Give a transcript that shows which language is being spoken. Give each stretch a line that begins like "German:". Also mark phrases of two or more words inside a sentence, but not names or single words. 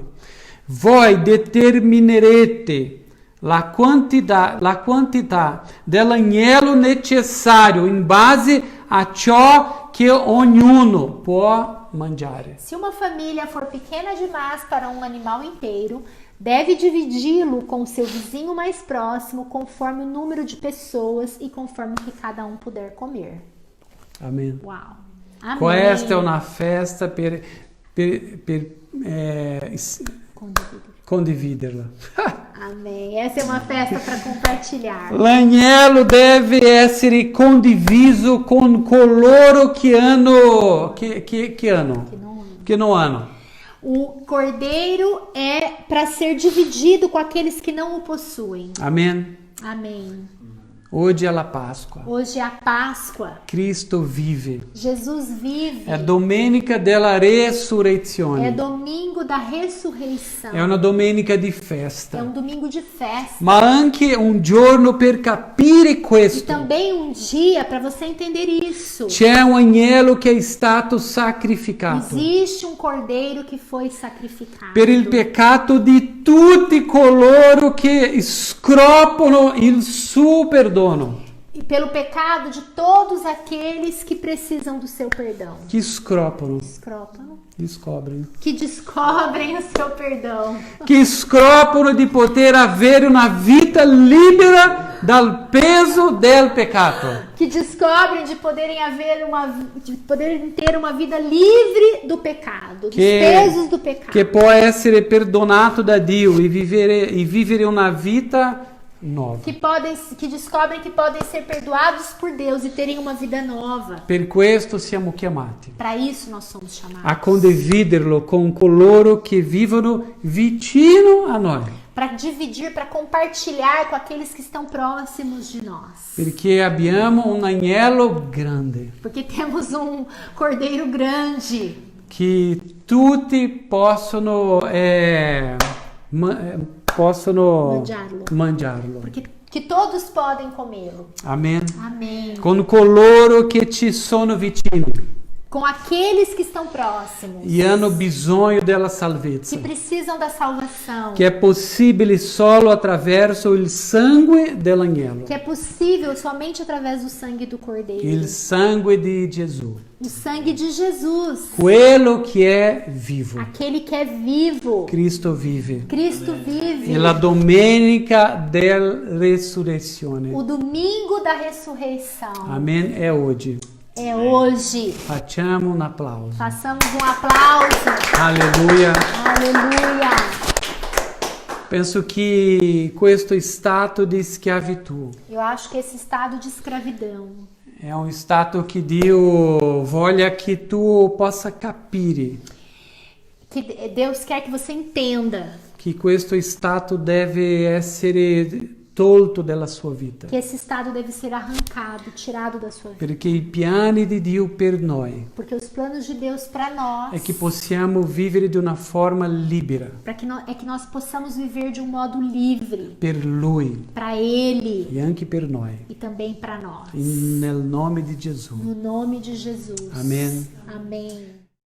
Italian: Voi determinerete la quantità dell'agnello necessario in base a ciò che ognuno può mangiare.
Portuguese: Se uma família for pequena demais para um animal inteiro, deve dividi-lo com seu vizinho mais próximo, conforme o número de pessoas e conforme o que cada um puder comer.
Italian: Amen.
Portuguese: Uau! Amém.
Italian: Questa è una festa per condividerla.
Portuguese: Amém. Essa é uma festa para compartilhar.
Italian: L'agnello deve essere condiviso con coloro che hanno che non hanno.
Portuguese: O cordeiro é para ser dividido com aqueles que não o possuem.
Italian: Amen.
Portuguese: Amém.
Italian: Oggi è la Pasqua.
Portuguese: Hoje é a Páscoa.
Italian: Cristo vive.
Portuguese: Jesus vive.
Italian: È domenica della
Portuguese: É
Italian: resurrezione.
Portuguese: domingo da ressurreição.
Italian: È una domenica di
Portuguese: É
Italian: festa.
Portuguese: domingo de festa.
Italian: Ma anche un giorno per capire
Portuguese: E
Italian: questo.
Portuguese: também dia para você entender isso.
Italian: C'è un agnello che è stato sacrificato
Portuguese: Existe cordeiro que foi sacrificado.
Italian: per il peccato di tutti coloro che scroppano il suo perdono.
Portuguese: E pelo pecado de todos aqueles que precisam do seu perdão.
Italian: Chi scroppano? Scropano. Scoprono.
Portuguese: Que descobrem o seu perdão.
Italian: Che scroppano di poter avere una vita libera dal peso del peccato.
Portuguese: Que descobrem de poderem ter uma vida livre do pecado, dos pesos do pecado.
Italian: Che può essere perdonato da Dio e vivere una vita nuova.
Portuguese: Que descobrem que podem ser perdoados por Deus e terem uma vida nova.
Italian: Per questo siamo chiamati
Portuguese: Para isso nós somos chamados.
Italian: a condividerlo con coloro che vivono vicino a noi,
Portuguese: Para dividir, para compartilhar com aqueles que estão próximos de nós.
Italian: perché abbiamo un agnello grande
Portuguese: Porque temos cordeiro grande
Italian: che tutti possono mangiarlo.
Portuguese: porque que todos podem comê-lo.
Italian: Amen.
Portuguese: Amém.
Italian: Con coloro che ci sono vicini
Portuguese: Com aqueles que estão próximos,
Italian: e hanno bisogno della
Portuguese: que
Italian: salvezza,
Portuguese: precisam da salvação,
Italian: che è possibile solo attraverso il sangue dell'agnello,
Portuguese: que é possível somente através do sangue do Cordeiro,
Italian: il sangue di Gesù,
Portuguese: o sangue de Jesus,
Italian: quello che è vivo.
Portuguese: aquele que é vivo.
Italian: Cristo vive.
Portuguese: Cristo vive.
Italian: È la domenica della resurrezione.
Portuguese: O domingo da ressurreição
Italian: Amen. È oggi.
Portuguese: é hoje.
Italian: Facciamo un applauso.
Portuguese: Façamos aplauso.
Italian: Alleluia.
Portuguese: Aleluia.
Italian: Penso che questo stato di schiavitù
Portuguese: Eu acho que esse estado de escravidão
Italian: è un stato che Dio voglia che tu possa capire
Portuguese: que Deus quer que você entenda
Italian: che questo stato deve essere tolto dalla sua vita,
Portuguese: que esse estado deve ser arrancado, tirado da sua vida.
Italian: perché i piani di Dio per noi
Portuguese: Porque os planos de Deus para nós
Italian: è che possiamo vivere di una forma libera
Portuguese: é que nós possamos viver de modo livre
Italian: per Lui
Portuguese: para Ele
Italian: e anche per noi,
Portuguese: e também para nós.
Italian: nel nome di Gesù.
Portuguese: No nome de Jesus. Amém. Amém.